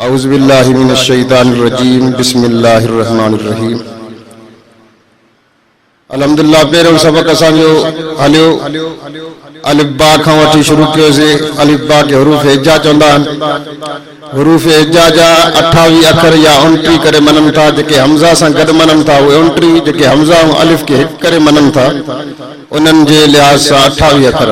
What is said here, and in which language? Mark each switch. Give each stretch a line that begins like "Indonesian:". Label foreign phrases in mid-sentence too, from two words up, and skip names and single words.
Arabic: أعوذ بالله من الشيطان الرجيم بسم الله الرحمن الرحيم.
Sindhi: अल्हम्दुलिल्लाह पहिरियों सबक असांजो हलियो अलिफ बा खां वठी शुरू कयोसीं। अलिफ बा के
Arabic: حروف الهجاء
Sindhi: चवंदा आहिनि।
Arabic: حروف الهجاء
Sindhi: जा 28 अखर या 29 करे मननि था। जेके हमज़ा सां गॾु मननि था उहे 29, जेके हमज़ा ऐं अलिफ के हिक करे मननि था उन्हनि जे लिहाज़ सां 28 अखर।